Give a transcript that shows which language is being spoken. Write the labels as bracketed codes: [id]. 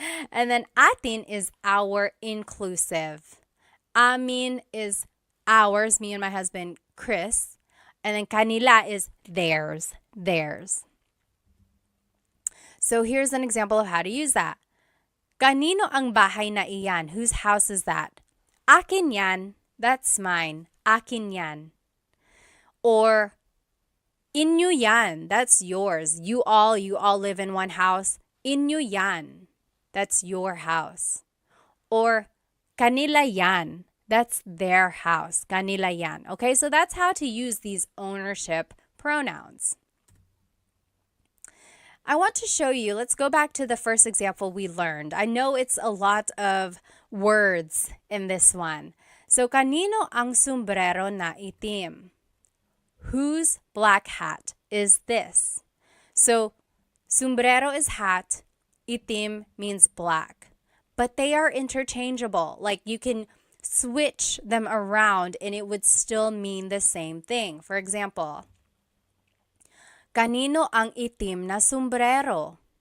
[en] And then atin is our inclusive. Amin is ours, me and my husband, Chris. And then kanila is theirs. So here's an example of how to use that. [tl] Kanino ang bahay na iyan? [en] Whose house is that? [tl] Akin yan. [en] That's mine. Akin yan. Or [tl] inyo yan. [en] That's yours. You all live in one house. [tl] Inyo yan. [en] That's your house. Or [tl] kanila yan. [en] That's their house. [tl] Kanila yan. [en] Okay, so that's how to use these ownership pronouns. I want to show you, let's go back to the first example we learned. I know it's a lot of words in this one. [tl] So, kanino ang sombrero na itim? [en] Whose black hat is this? So, sombrero is hat, itim means black. But they are interchangeable. Like you can switch them around and it would still mean the same thing. For example, [tl] kanino ang itim na sombrero?